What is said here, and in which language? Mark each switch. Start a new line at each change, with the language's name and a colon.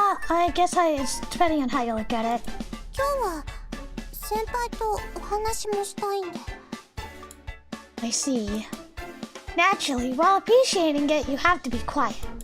English: I guess it's depending on how you look at it.
Japanese: 今日は先輩とお話もしたいんで。
English: I see. Naturally, while appreciating it, you have to be quiet.